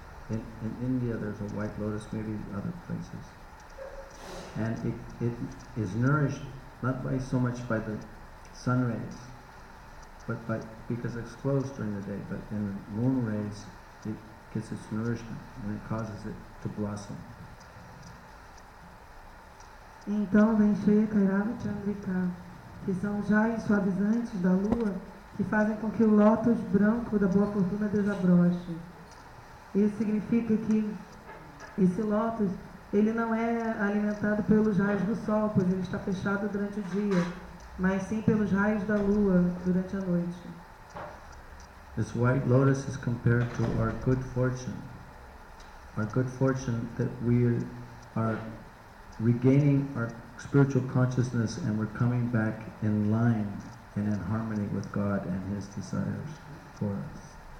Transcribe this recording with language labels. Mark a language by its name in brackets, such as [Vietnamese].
[English] In India there's a white lotus, maybe other places. And it is nourished not by so much by the sun rays, but because it's closed during the day, but in the moon rays it gets its nourishment and it causes it to blossom. [Portuguese] Então vem Shaya Kairavi Chandrika, que são jaios suavizantes da lua, que fazem com que o lótus branco da boa fortuna desabroche. Isso significa que Esse lótus, ele não é alimentado pelos raios do sol, pois ele está fechado durante o dia, mas sim pelos raios da lua durante a noite. [English] This white lotus is compared to our good fortune. Our good fortune that we are regaining our spiritual consciousness and we're coming back in line and in harmony with God and His desires for us.